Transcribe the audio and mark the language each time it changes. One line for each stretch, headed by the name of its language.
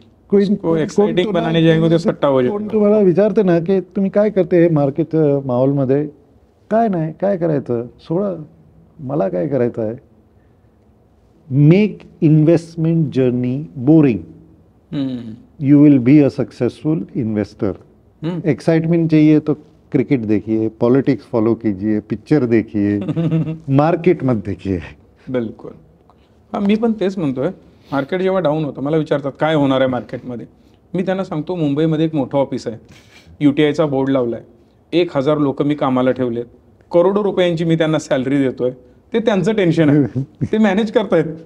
Hindi: कोई एक्साइटिंग बनाने जाएंगे तो सट्टा हो जाएगा।
Marathi: तुम्हाला विचारते ना की तुम्ही काय करते मार्केट माहोलमध्ये? काय नाही, काय करायचं, सोडा, मला काय करायचं आहे?
English: Make investment journey boring, you will be a successful investor.
Hindi: Excitement चाहिए तो क्रिकेट देखिए, पॉलिटिक्स फॉलो कीजिए, पिक्चर देखिए, मार्केट मत देखिए।
Marathi: बिलकुल, हां, मी पण तेच म्हणतोय। मार्केट जेव्हा डाऊन होतं, मला विचारतात काय होणार आहे मार्केटमध्ये, मी त्यांना सांगतो मुंबईमध्ये एक मोठं ऑफिस आहे, UTIचा बोर्ड लावला आहे, 1000 लोक मी कामाला ठेवलेत, करोडो रुपयांची मी त्यांना सॅलरी देतोय, ते त्यांचं टेन्शन आहे, ते मॅनेज करतायत।